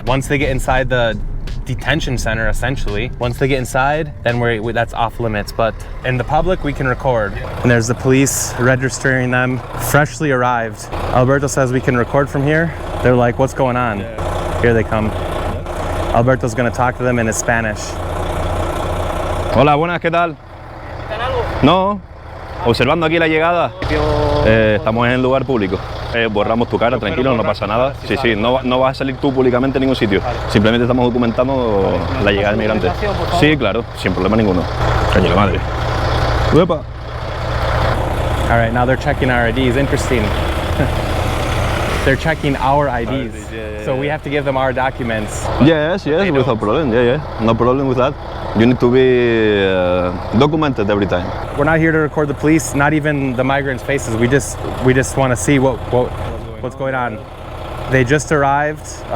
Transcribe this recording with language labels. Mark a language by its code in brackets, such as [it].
[en] Once they get inside the detention center, essentially, once they get inside, then that's off limits. But in the public, we can record. And there's the police registering them, freshly arrived. Alberto says we can record from here. They're like, what's going on? Here they come. Alberto's gonna talk to them in Spanish. [es] Hola, buenas, ¿qué tal? No, observando aquí la llegada. Estamos en el lugar público. Borramos tu cara, tranquilo, no pasa nada. Sí, sí, no vas a salir tú públicamente en ningún sitio. Simplemente estamos documentando la llegada de migrantes. Sí, claro, sin problema ninguno. Caño la madre. Uepa. [en] All right, now they're checking our IDs. Interesting. They're checking our IDs. So we have to give them our documents. Yes, without problem. Yeah, no problem with that. You need to be documented every time. We're not here to record the police, not even the migrants' faces. We just want to see what's going on. They just arrived.